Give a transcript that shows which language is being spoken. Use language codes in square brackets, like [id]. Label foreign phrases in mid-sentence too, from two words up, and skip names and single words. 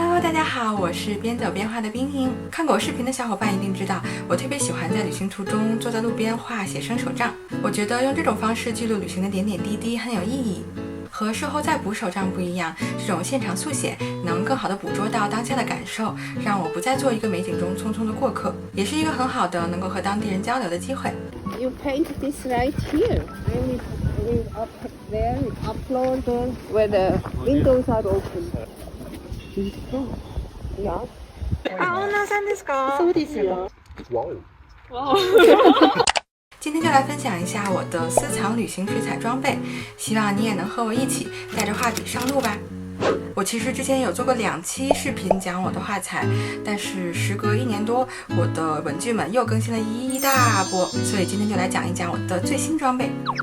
[zh] 大家好，我是边走边画的冰莹。看过我视频的小伙伴一定知道，我特别喜欢在旅行途中坐在路边画写生手账。我觉得用这种方式记录旅行的点点滴滴很有意义。和事后再补手账不一样，这种现场速写能更好的捕捉到当下的感受，让我不再做一个美景中匆匆的过客，也是一个很好的能够和当地人交流的机会。 [en] You paint this right here. I will up there, upload where the windows are open. Yeah. [ja] 青菜さんですか？そうですよ。 [zh] 哇哦！今天就来分享一下我的私藏旅行水彩装备，希望你也能和我一起带着画笔上路吧。我其实之前有做过2期视频讲我的画材，但是时隔1年多，我的文具们又更新了一大波，所以今天就来讲一讲我的最新装备。